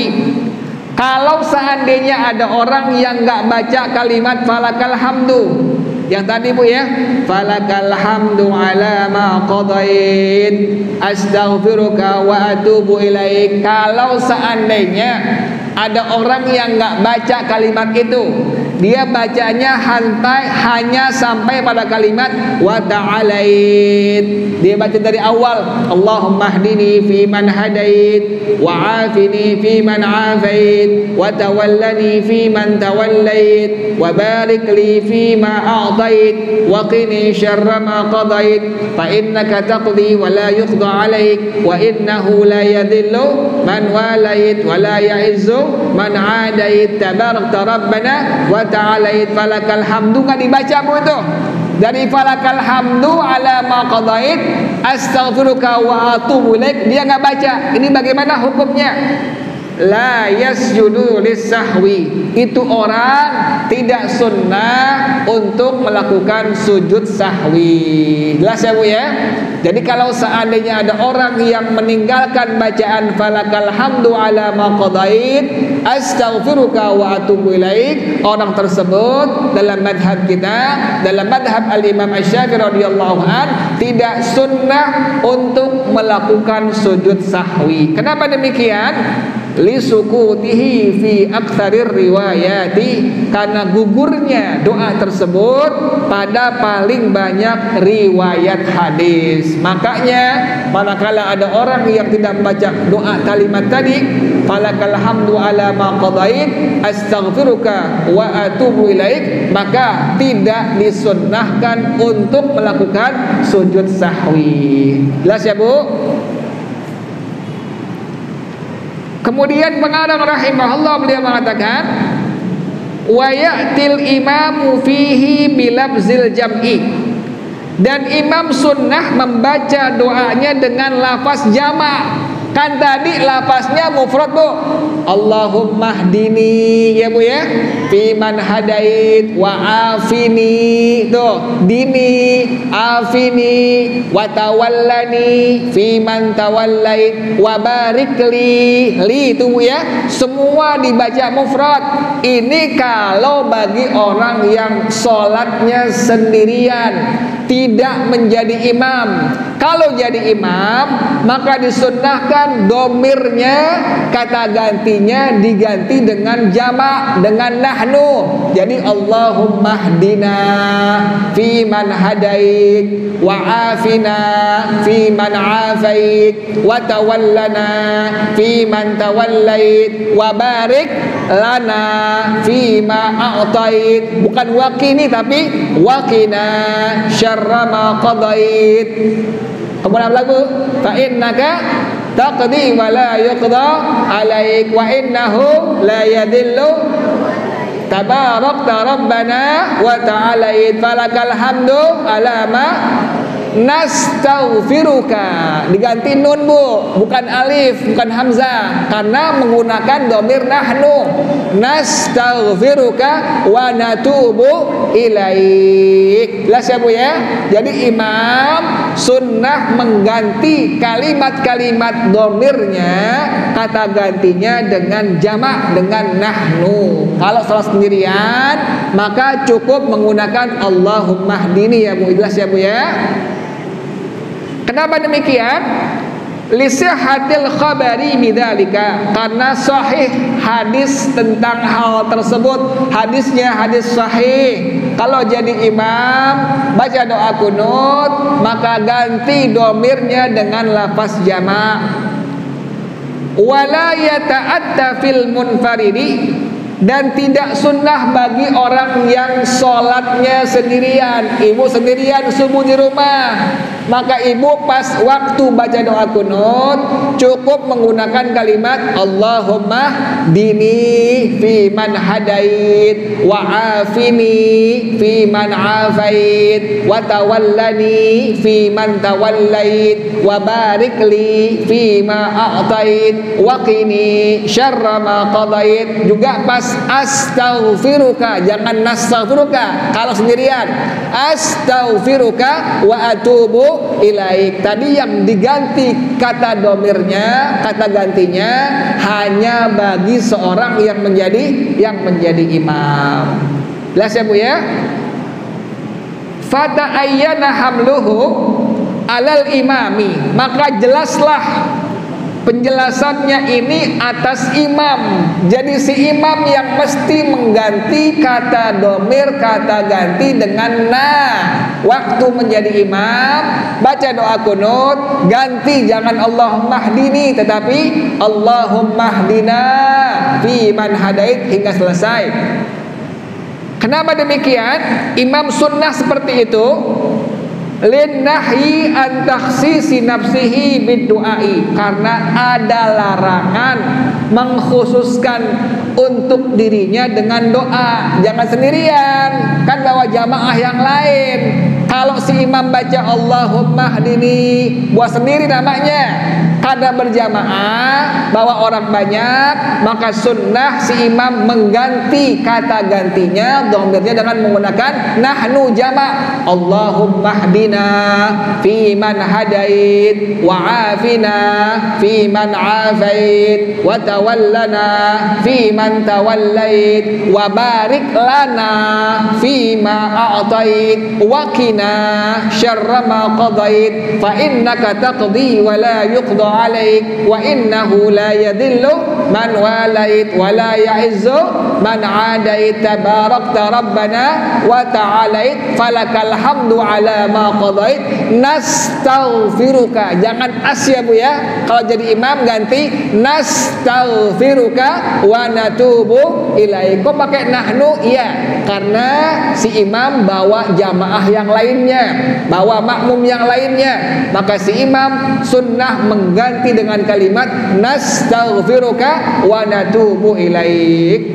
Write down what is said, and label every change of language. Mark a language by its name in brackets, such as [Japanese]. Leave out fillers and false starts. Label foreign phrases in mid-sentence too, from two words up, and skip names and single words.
[Indonesian] Kalau seandainya ada orang yang enggak baca kalimat [Arabic] فلك الحمد [Indonesian] yang tadi Bu ya, [Arabic] فلك الحمد على ما قضيت أستغفرك وأتوب إليك, [Indonesian] kalau seandainya ada orang yang enggak baca kalimat itu, dia bacanya hanya sampai pada kalimat [Arabic] وتعاليت, [Indonesian] dia baca dari awal [Arabic] اللهم اهدني في من هديت وعافني في من عافيت وتولني في من توليت وبارك لي في ما أعطيت وقني شر ما قضيت فإنك تقضي ولا يقضى عليك وإنه لا يذل من واليت ولا يعز من عاديت تباركت ربنا وتعاليت فلك الحمد. [Indonesian] Nggak dibaca Bu itu, dari [Arabic] فلك الحمد على ما قضيت أستغفرك وأتوب إليك, [Indonesian] dia nggak baca. Ini bagaimana hukumnya? [Arabic] لا يسجد للسهو, [Indonesian] itu orang tidak sunnah untuk melakukan sujud sahwi. Jelas ya Bu ya? Jadi kalau seandainya ada orang yang meninggalkan bacaan [Arabic] فلك الحمد على ما قضيت أستغفرك وأتوب إليك, [Indonesian] orang tersebut dalam madhab kita, dalam madhab al-Imam Asy-Syafi'i [Arabic] رضي الله عن, [Indonesian] tidak sunnah untuk melakukan sujud sahwi. Kenapa demikian? [Arabic] لسكوته في أكثر الروايات, [Indonesian] karena gugurnya doa tersebut pada paling banyak riwayat hadis. Makanya manakala ada orang yang tidak membaca doa kalimat tadi [Arabic] فلك الحمد على ما قضيت أستغفرك وأتوب إليك, [Indonesian] maka tidak disunnahkan untuk melakukan sujud sahwi. Jelas ya Bu? Kemudian pengarang rahimahullah beliau mengatakan [Arabic] ويأتي الإمام فيه بلفظ الجمع, [Indonesian] dan imam sunnah membaca doanya dengan lafaz jamak. Kan tadi lafaznya mufrad Bu, [Arabic] اللهم اهدني [Indonesian] ya Bu ya, [Arabic] في من هديت وعافني, [Indonesian] tuh dini afini [Arabic] وتولني في من توليت وبارك لي [Indonesian] itu Bu ya, semua dibaca mufrad. Ini kalau bagi orang yang sholatnya sendirian, tidak menjadi imam. Kalau jadi imam maka disunnahkan domirnya kata gantinya diganti dengan jamak, dengan nahnu. [Arabic] Jadi اللهم اهدنا في من هديت وعافنا في من عافيت وتولنا في من توليت وبارك لنا في ما أعطيت. [Indonesian] Bukan waqini tapi [Arabic] وقنا شر ما قضيت. [Indonesian] Kemudian lagu [Arabic] فإنك تقضي ولا يقضى عليك وإنه لا يذل تباركت ربنا وتعاليت فلك الحمد على ما نستغفرك. [Indonesian] Diganti nun bu, bukan alif, bukan hamzah, karena menggunakan domir nahnu. [Arabic] نستغفرك ونتوب إليك. [Indonesian] Jelas ya bu ya. Jadi imam sunnah mengganti kalimat-kalimat domirnya, kata gantinya dengan jamak, dengan nahnu. Kalau salah sendirian maka cukup menggunakan [Arabic] اللهم اهدني [Indonesian] ya bu. Jelas ya bu ya. Kenapa demikian? [Arabic] لصحة الخبر بذلك, [Indonesian] karena sahih hadis tentang hal tersebut. Hadisnya hadis sahih. Kalau jadi imam baca doa kunut, maka ganti domirnya dengan lafaz jamak. [Arabic] ولا يتأتى في المنفرد, [Indonesian] dan tidak sunnah bagi orang yang sholatnya sendirian. Ibu sendirian subuh di rumah, maka ibu pas waktu baca doa kunut cukup menggunakan kalimat [Arabic] اللهم اهدني في من هديت وعافني في من عافيت وتولني في من توليت وبارك لي في ما أعطيت وقني شر ما قضيت. [Indonesian] Juga pas astaghfiruka, jangan nastaghfiruka kalau sendirian. [Arabic] أستغفرك وأتوب إليك. [Indonesian] Tadi yang diganti kata domirnya, kata gantinya hanya bagi seorang yang menjadi imam. Jelas ya bu ya. [Arabic] فتعين حمله على الإمام, [Indonesian] maka jelaslah penjelasannya ini atas imam. Jadi si imam yang mesti mengganti kata domir, kata ganti dengan na. Waktu menjadi imam baca doa kunut, ganti jangan [Arabic] اللهم اهدني, [Indonesian] tetapi [Arabic] اللهم اهدنا في من هديت [Indonesian] hingga selesai. Kenapa demikian? Imam sunnah seperti itu [Arabic] للنهي عن تخصيص نفسه بالدعاء, [Indonesian] karena ada larangan mengkhususkan untuk dirinya dengan doa. Jangan sendirian, kan bawa jamaah yang lain. Kalau si imam baca [Arabic] اللهم اهدني [Indonesian] buat sendiri namanya. Kada berjamaah bawa orang banyak, maka sunnah si imam mengganti kata gantinya domirnya dengan menggunakan nahnu jamak. [Arabic] اللهم اهدنا في من هديت وعافنا في من عافيت وتولنا في من توليت وبارك لنا في ما أعطيت وقنا شر ما قضيت فإنك تقضي ولا يقضى عليك وإنه لا يذل من واليت ولا يعز من عاديت تباركت ربنا وتعاليت فلك الحمد على ما قضيت نستغفرك. [Indonesian] Jangan as ya bu ya. Kalau jadi imam ganti [Arabic] نستغفرك ونتوب إليك. [Indonesian] Kok pakai nahnu? Iya, karena si imam bawa jamaah yang lainnya, bawa makmum yang lainnya, maka si imam sunnah mengganti dengan kalimat [Arabic] نستغفرك ونتوب إليك.